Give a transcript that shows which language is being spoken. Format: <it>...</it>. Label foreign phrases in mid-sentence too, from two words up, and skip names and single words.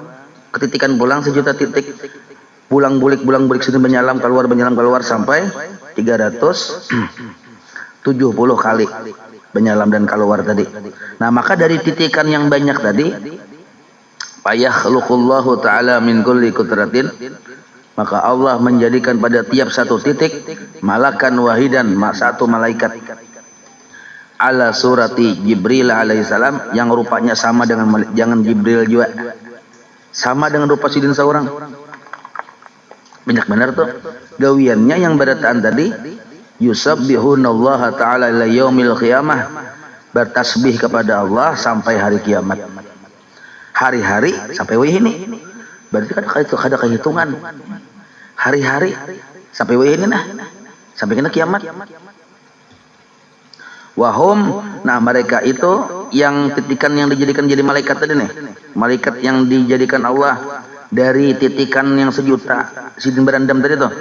<bjn>Ketitikan pulang 1.000.000 titik. Pulang bulik sini menyalam keluar sampai 370 kali menyalam dan keluar tadi. Nah, maka dari titikan yang banyak tadi, payah</bjn> <ar>خلق الله تعالى من كل قطرة,</ar> <bjn>maka Allah menjadikan pada tiap satu titik</bjn> <ar>ملكا واحدا,</ar> <bjn>satu malaikat,</bjn> <ar>على صورة جبريل عليه السلام,</ar> <bjn>yang rupanya sama dengan jangan Jibril juga, sama dengan rupa sidin seorang. Banyak benar tuh gawiannya yang berataan tadi,</bjn> <ar>يسبحون الله تعالى إلى يوم القيامة,</ar> <bjn>bertasbih kepada Allah sampai hari kiamat. Hari-hari sampai wihini, berarti kan ada kehitungan. Hari-hari sampai wihini nah, sampai kena kiamat. Wahum, nah mereka itu yang titikan yang dijadikan jadi malaikat tadi nih, malaikat yang dijadikan Allah dari titikan yang 1.000.000 sidin berandam tadi tuh.</bjn>